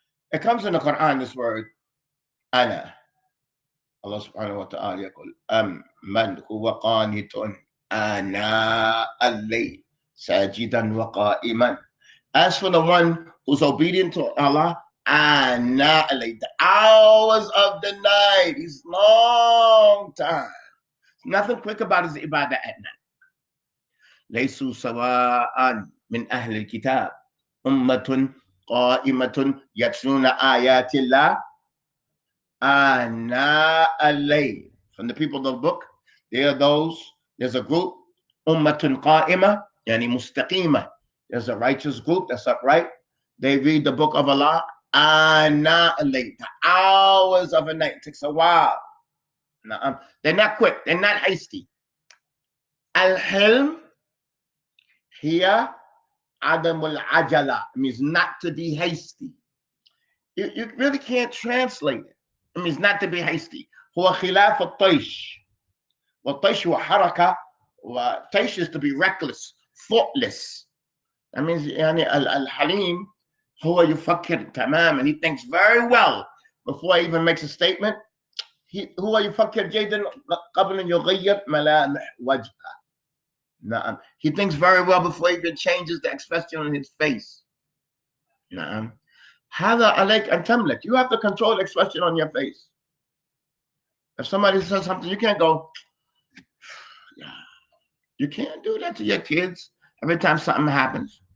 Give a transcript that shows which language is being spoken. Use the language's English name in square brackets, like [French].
[English] It comes in the Quran, this word ana. [Arabic] Allah subhanahu wa ta'ala يقول من هو قانت آناء الليل ساجدا وقائما. [English] As for the one who's obedient to Allah, [Arabic] آناء الليل, [English] the hours of the night, is long time. Nothing quick about his ibadah at night. [Arabic] ليسوا سواء من أهل الكتاب أمة قائمة يتلون آيات الله آناء الليل. [English] From the people of the book, there's a group, [Arabic] أمة قائمة, يعني مستقيمة. [English] There's a righteous group that's upright. They read the book of Allah [Arabic] آناء الليل, [English] the hours of the night. It takes a while. They're not quick, they're not hasty. Al-hilm here, Adam al-ajala, means not to be hasty. You really can't translate it. It means not to be hasty. [Arabic] هو خلاف الطيش. والطيش هو حركة, والطيش [English] is to be reckless, thoughtless. That means [Arabic] يعني al-halim هو يفكر تماما. [English] He thinks very well before he even makes a statement. [Arabic] هو يفكر جيدا قبل أن يغير ملامح وجهه. نعم. [English] He thinks very well before he even changes the expression on his face. [Arabic] نعم. هذا عليك أن تملك. [English] You have to control the expression on your face. If somebody says something, you can't go. You can't do that to your kids every time something happens.